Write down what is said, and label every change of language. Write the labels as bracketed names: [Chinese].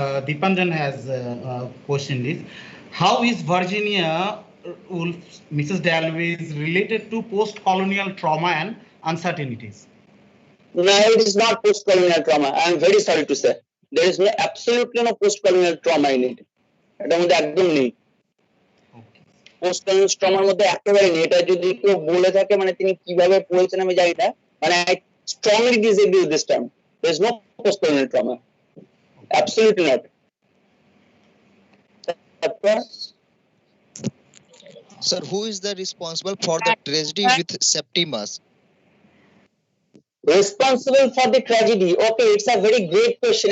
[English] Deepanjan has questioned this. How is Virginia Woolf, Mrs. Dalway's related to post-colonial trauma and uncertainties? No, it is not post-colonial trauma. I am very sorry to say. There is absolutely no post-colonial trauma in it. [Bangla] এটার মধ্যে একদম নেই, post-colonial ট্রমার মধ্যে একেবারে নেই। এটা যদি কেউ বলে থাকে মানে তিনি কিভাবে বলছেন আমি জানি না, মানে [English] I strongly disagree with this term. There is no post-colonial trauma. Absolutely not. Sir, who is the responsible for the tragedy with Septimus? Responsible for the tragedy? Okay, it's a very great question.